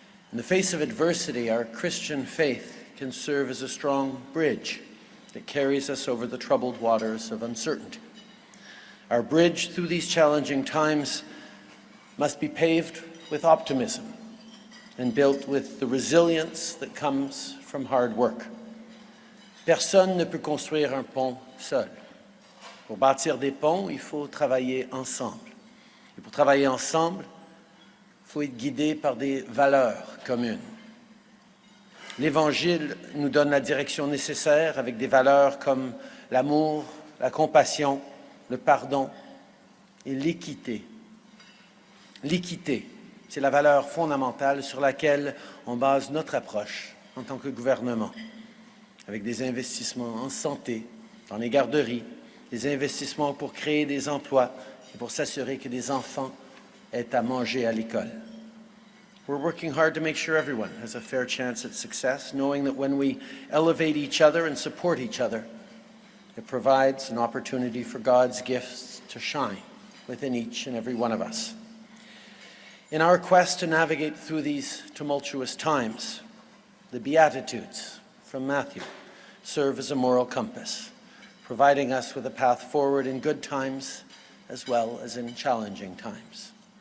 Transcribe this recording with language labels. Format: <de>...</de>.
<en>In the face of adversity, our Christian faith can serve as a strong bridge that carries us over the troubled waters of uncertainty. Our bridge through these challenging times must be paved with optimism and built with the resilience that comes from hard work.</en> <fr>Personne ne peut construire un pont seul. Pour bâtir des ponts, il faut travailler ensemble. Et pour travailler ensemble, il faut être guidé par des valeurs communes. L'Évangile nous donne la direction nécessaire avec des valeurs comme l'amour, la compassion, le pardon et l'équité. L'équité, c'est la valeur fondamentale sur laquelle on base notre approche en tant que gouvernement, avec des investissements en santé, dans les garderies, des investissements pour créer des emplois et pour s'assurer que des enfants aient à manger à l'école.</fr> <en>We're working hard to make sure everyone has a fair chance at success, knowing that when we elevate each other and support each other, it provides an opportunity for God's gifts to shine within each and every one of us. In our quest to navigate through these tumultuous times, the Beatitudes from Matthew serve as a moral compass, providing us with a path forward in good times as well as in challenging times.</en>